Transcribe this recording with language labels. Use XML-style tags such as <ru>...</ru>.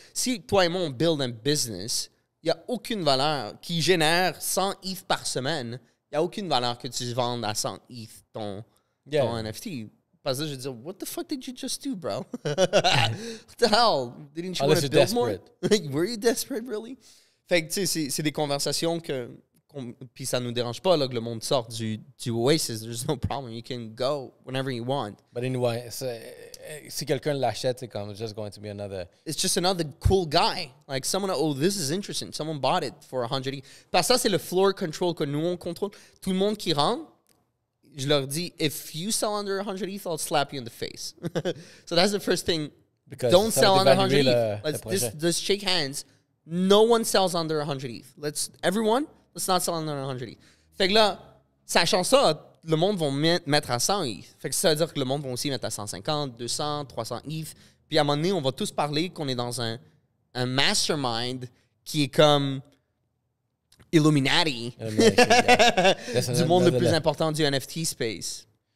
<fr>Si toi et moi, on build un business, il n'y a aucune valeur qui génère 100 ETH par semaine. Il n'y a aucune valeur que tu vendes à 100 ETH ton NFT. Parce que je veux dire,</fr> <en>what the fuck did you just do, bro? What the hell? Didn't you want to build more? Were you desperate, really?</en> <fr>Fait que, tu sais, c'est des conversations puis ça nous dérange pas là, que le monde sorte du Oasis.</fr> <en>There's no problem. You can go whenever you want. But anyway,</en> <fr>si quelqu'un l'achète, c'est comme</fr> <en>just going to be another... It's just another cool guy. Like someone, oh, this is interesting. Someone bought it for 100 ETH.</en> <fr>Parce que ça, c'est le floor control que nous, on contrôle. Tout le monde qui rentre, je leur dis,</fr> <en>if you sell under 100 ETH, I'll slap you in the face. So that's the first thing. Because don't sell under 100 ETH. Let's shake hands. No one sells under 100 ETH. Everyone, let's not sell under 100 ETH.</en> <fr>Fait que là, sachant ça, le monde va mettre à 100 ETH. Fait que ça veut dire que le monde va aussi mettre à 150, 200, 300 ETH. Puis à un moment donné, on va tous parler qu'on est dans un mastermind qui est comme Illuminati. Du monde le plus important du NFT space.</fr>